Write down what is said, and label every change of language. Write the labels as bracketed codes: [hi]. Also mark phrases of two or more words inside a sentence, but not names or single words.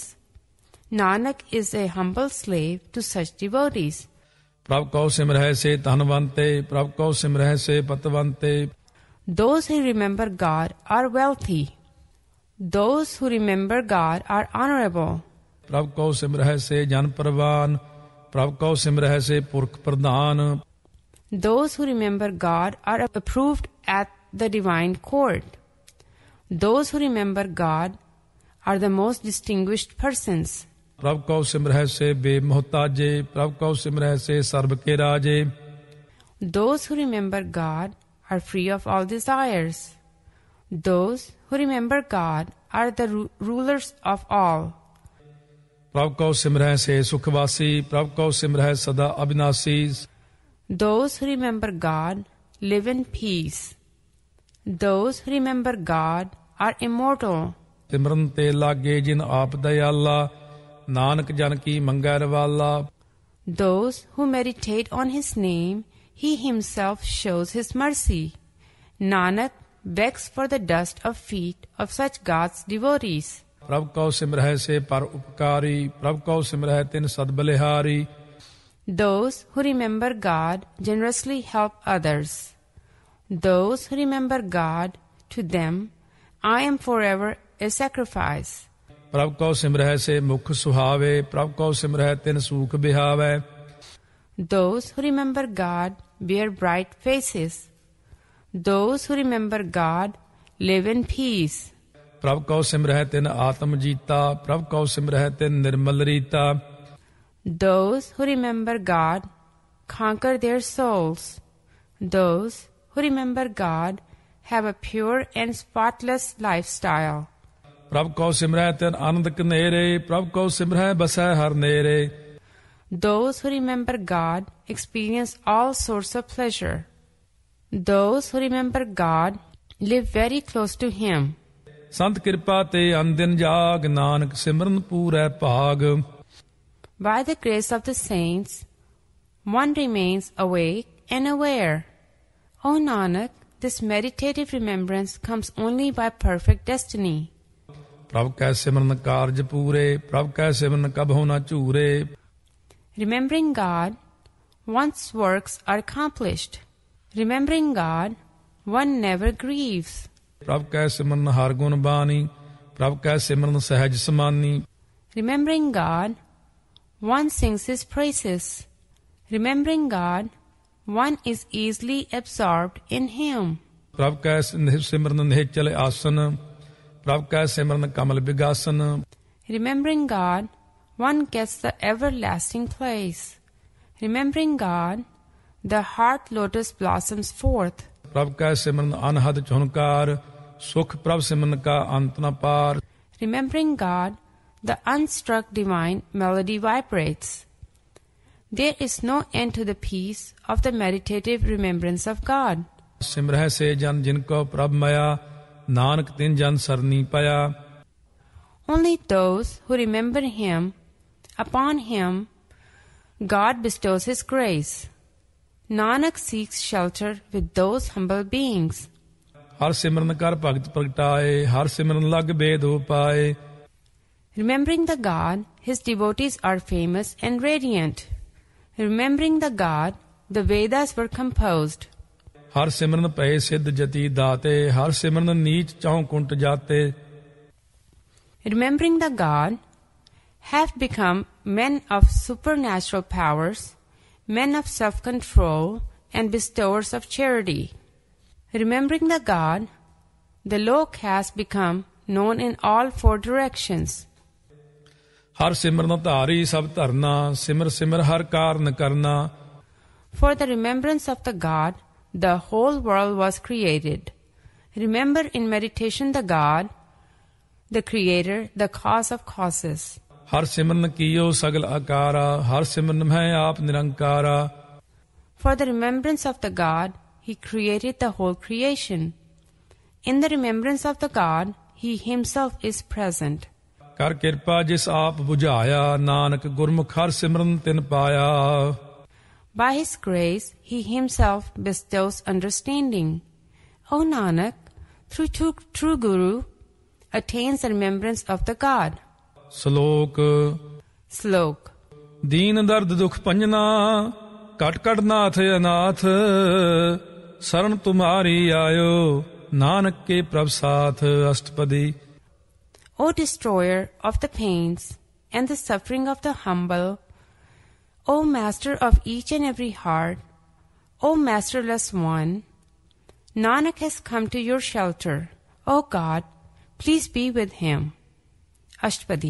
[en] Nanak is a humble slave to such devotees. [pa] ਪ੍ਰਭ ਕਉ ਸਿਮਰਹਿ ਸੇ ਧਨਵੰਤੇ, ਪ੍ਰਭ ਕਉ ਸਿਮਰਹਿ ਸੇ ਪਤਵੰਤੇ। [en] Those who remember God are wealthy. Those who remember God are honorable. [pa] ਪ੍ਰਭ ਕਉ ਸਿਮਰਹਿ ਸੇ ਜਨ ਪਰਵਾਨ, ਪ੍ਰਭ ਕਉ ਸਿਮਰਹਿ ਸੇ ਪੁਰਖ ਪ੍ਰਧਾਨ। [en] Those who remember God are approved at the divine court. Those who remember God are the most distinguished persons. [pa] ਪ੍ਰਭ ਕਉ ਸਿਮਰਹਿ ਸੇ ਬੇਮੁਹਤਾਜੇ, ਪ੍ਰਭ ਕਉ ਸਿਮਰਹਿ ਸੇ ਸਰਬ ਕੇ ਰਾਜੇ। [en] Those who remember God are free of all desires. Those who remember God are the rulers of all. [pa] ਪ੍ਰਭ ਕਉ ਸਿਮਰਹਿ ਸੇ ਸੁਖਵਾਸੀ, ਪ੍ਰਭ ਕਉ ਸਿਮਰਹਿ ਸਦਾ ਅਬਿਨਾਸੀ। [en] Those who remember God live in peace. Those who remember God are immortal. [pa] ਸਿਮਰਨ ਤੇ ਲਾਗੇ ਜਿਨ ਆਪ ਦਇਆਲਾ, ਨਾਨਕ ਜਨ ਕੀ ਮੰਗੈ ਰਵਾਲਾ। [en] Those who meditate on his name, he himself shows his mercy. Nanak begs for the dust of feet of such God's devotees. [pa] ਪ੍ਰਭ ਕਉ ਸਿਮਰਹਿ ਸੇ ਪਰ ਉਪਕਾਰੀ, ਪ੍ਰਭ ਕਉ ਸਿਮਰਹਿ ਤਿਨ ਸਦ ਬਲਿਹਾਰੀ। [en] Those who remember God generously help others. Those who remember God, to them I am forever a sacrifice. [pa] ਪ੍ਰਭ ਕਉ ਸਿਮਰਹਿ ਸੇ ਮੁਖ ਸੁਹਾਵੇ, ਪ੍ਰਭ ਕਉ ਸਿਮਰਹਿ ਤਿਨ ਸੂਖ ਬਿਹਾਵੈ। [en] Those who remember God bear bright faces. Those who remember God live in peace. [pa] ਪ੍ਰਭ ਕਉ ਸਿਮਰਹਿ ਤਿਨ ਆਤਮ ਜੀਤਾ, ਪ੍ਰਭ ਕਉ ਸਿਮਰਹਿ ਤਿਨ ਨਿਰਮਲ ਰੀਤਾ। [en] Those who remember God conquer their souls. Those who remember God have a pure and spotless lifestyle. [pa] ਪ੍ਰਭ ਕਉ ਸਿਮਰਹਿ ਤਿਨ ਆਨੰਦ ਕਨੇਰੇ, ਪ੍ਰਭ ਕਉ ਸਿਮਰਹਿ ਬਸੈ ਹਰ ਨੇਰੇ। [en] Those who remember God experience all sorts of pleasure. Those who remember God live very close to him. [pa] ਸੰਤ ਕਿਰਪਾ ਤੇ ਅਨਦਿਨ ਜਾਗ, ਨਾਨਕ ਸਿਮਰਨ ਪੂਰੈ ਭਾਗ। [en] By the grace of the saints, one remains awake and aware. O Nanak, this meditative remembrance comes only by perfect destiny. [pa] ਪ੍ਰਭ ਕੈ ਸਿਮਰਨ ਕਾਰਜ ਪੂਰੇ, ਪ੍ਰਭ ਕੈ ਸਿਮਰਨ ਕਬਹੁ ਨ ਝੂਰੇ। [en] Remembering God, one's works are accomplished. Remembering God, one never grieves. [pa] ਪ੍ਰਭ ਕੈ ਸਿਮਰਨ ਹਰ ਗੁਣ ਬਾਣੀ, ਪ੍ਰਭ ਕੈ ਸਿਮਰਨ ਸਹਿਜ ਸਮਾਨੀ। [en] Remembering God, one sings his praises. Remembering God, one is easily absorbed in him. [pa] ਪ੍ਰਭ ਕੈ ਸਿਮਰਨ ਨਿਹਚਲ ਆਸਨ, ਪ੍ਰਭ ਕੈ ਸਿਮਰਨ ਕਮਲ ਬਿਗਾਸਨ। [en] Remembering God, one gets the everlasting place. Remembering God, the heart lotus blossoms forth. [pa] ਪ੍ਰਭ ਕੈ ਸਿਮਰਨ ਅਨਹਦ ਝੁਨਕਾਰ, ਸੁਖ ਪ੍ਰਭ ਸਿਮਰਨ ਕਾ ਅੰਤ ਨ ਪਾਰ। [en] Remembering God, the unstruck divine melody vibrates. There is no end to the peace of the meditative remembrance of God. [pa] ਸਿਮਰਹਿ ਸੇ ਜਨ ਜਿਨ ਕੋ ਪ੍ਰਭ ਮਇਆ, ਨਾਨਕ ਤਿਨ ਜਨ ਸਰਨੀ ਪਇਆ। [en] Only those who remember him, upon him God bestows his grace. Nanak seeks shelter with those humble beings. [pa] ਹਰ ਸਿਮਰਨ ਕਰ ਭਗਤ ਪ੍ਰਗਟਾਏ, ਹਰ ਸਿਮਰਨ ਲਗ ਬੇਦ ਉਪਾਏ। [en] Remembering the God, his devotees are famous and radiant. Remembering the God, the Vedas were composed. [pa] ਹਰ ਸਿਮਰਨ ਭਏ ਸਿੱਧ ਜਤੀ ਦਾਤੇ, ਹਰ ਸਿਮਰਨ ਨੀਚ ਚਉ ਕੁੰਟ ਜਾਤੇ। [en] Remembering the God, have become men of supernatural powers, men of self-control and bestowers of charity. Remembering the God, the low caste become known in all four directions. [pa] ਹਰ ਸਿਮਰਨ ਧਾਰੀ ਸਭ ਧਰਨਾ, ਸਿਮਰ ਸਿਮਰ ਹਰ ਕਾਰਨ ਕਰਨਾ। [en] For the remembrance of the God, the whole world was created. Remember in meditation the God, the Creator, the cause of causes. [pa] ਹਰ ਸਿਮਰਨ ਕੀਓ ਸਗਲ ਆਕਾਰਾ, ਹਰ ਸਿਮਰਨ ਮੈਂ ਆਪ ਨਿਰੰਕਾਰਾ. [en] For the remembrance of the God, He created the whole creation. In the remembrance of the God, He Himself is present. [pa] ਕਰ ਕਿਰਪਾ ਜਿਸ ਆਪ ਬੁਝਾਇਆ, ਨਾਨਕ ਗੁਰਮੁਖ ਹਰ ਸਿਮਰਨ ਤਿਨ ਪਾਇਆ. [en] By His grace, He Himself bestows understanding. O Nanak, through true Guru, attains the remembrance of the God. [pa] ਸ਼ਲੋਕ. [en] Slok. [pa] ਦੀਨ ਦਰਦ ਦੁਖ ਪੰਜਨਾ, ਕਟ ਕਟ ਨਾਥ ਅਨਾਥ, ਸਰਣ ਤੁਮਾਰੀ ਆਇਓ, ਨਾਨਕ ਕੇ ਪ੍ਰਭ ਸਾਥ. ਅਸ਼ਟਪਦੀ. [en] O destroyer of the pains and the suffering of the humble, O master of each and every heart, O masterless one, Nanak has come to your shelter. O God, please be with him. Ashtapadi.